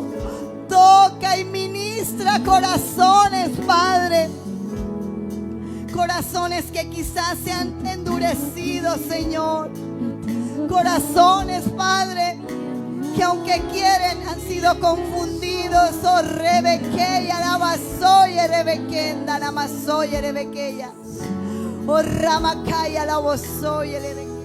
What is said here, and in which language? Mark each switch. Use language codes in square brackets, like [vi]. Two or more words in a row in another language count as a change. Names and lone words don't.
[es] Toca y ministra corazones, Padre. Corazones que quizás se han endurecido, Señor. Corazones, Padre, que aunque quieren han sido confundidos. Oh Rebequeya, Namasoye, Rebequenda, Namasoye, Rebequeya. Oh Ramakaya, la Bosoye, Rebequeya.